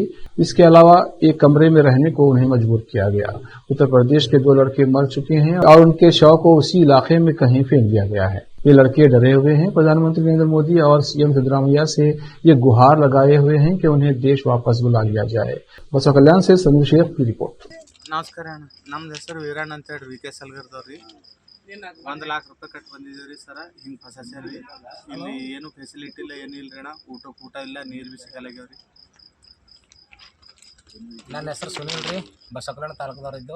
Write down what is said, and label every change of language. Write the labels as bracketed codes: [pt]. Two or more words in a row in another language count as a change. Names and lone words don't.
[hi] इसके अलावा एक कमरे में रहने को उन्हें मजबूर किया गया। उत्तर प्रदेश के 2 लड़के मर चुके हैं और उनके शव को उसी इलाके में कहीं फेंक दिया गया है। ये लड़के डरे हुए हैं। प्रधानमंत्री नरेंद्र मोदी और सीएम सिद्धरामैया से ये गुहार लगाए हुए हैं कि उन्हें देश वापस बुला लिया जाए। बसा कल्याण से समीर शेख की रिपोर्ट। [kn] ನಮಸ್ಕಾರ ಅಣ್ಣ, ನಮ್ದು ಹೆಸರು ವೀರಣ್ಣ ಅಂತ ಹೇಳಿ ವಿ ಕೆ ಸಲ್ಗರ್ದವ್ರಿ. 1 लाख ರೂಪಾಯಿ ಕಟ್ಟಿ ಬಂದಿದ್ದೀವಿ ಸರ. ಹಿಂಗೆ ಫಸಾಸ್ಯಾರ ರೀ. ಇಲ್ಲಿ ಏನು ಫೆಸಿಲಿಟಿ ಇಲ್ಲ, ಏನೂ ಇಲ್ಲ ರೀ ಅಣ್ಣ. ಊಟ ಇಲ್ಲ, ನೀರು ಬಿ ಸಿಗಲ್ಲಾಗ್ಯಾವ ರೀ. ನನ್ನ ಹೆಸರು ಸುನಿಲ್ ರೀ, ಬಸವಕಲ್ಯಾಣ ತಾಲೂಕದವ್ರಿದ್ದು.